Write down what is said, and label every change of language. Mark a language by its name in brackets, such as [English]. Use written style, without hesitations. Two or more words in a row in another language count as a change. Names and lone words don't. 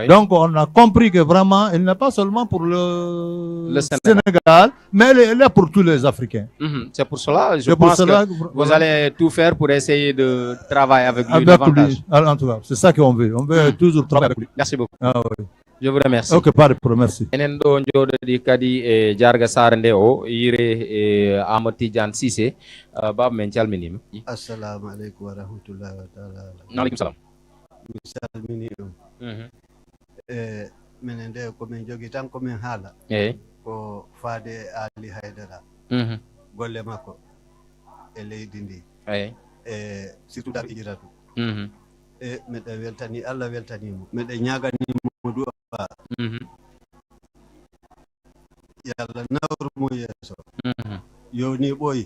[French] Donc on a compris que vraiment, il n'est pas seulement pour le Sénégal, mais il est pour tous les Africains. C'est pour cela, je pense que vous allez tout faire pour essayer de travailler avec lui davantage. En tout cas, c'est ça qu'on veut. On veut toujours travailler avec lui. Merci beaucoup. Ah, oui. Je vous remercie. Ok, pas de problème, merci. [Fula] Enen do jododi kadi e jarga sarande o yire e Amadou Tidiane Cissé baba men calminima. [Arabic] السلام عليكم ورحمة الله وتعالى. عليكم السلام. [Fula] Mi salmini on. Minen de ko min jogi tan ko min haala ko faade Ali Haïdara golle makko e leydi ndi surtout Darou Idjiratu miɗen weltani Allah weltanimo miɗen ñaganimo du'a yo Allah nawru mo yeeso yo ni ɓooyi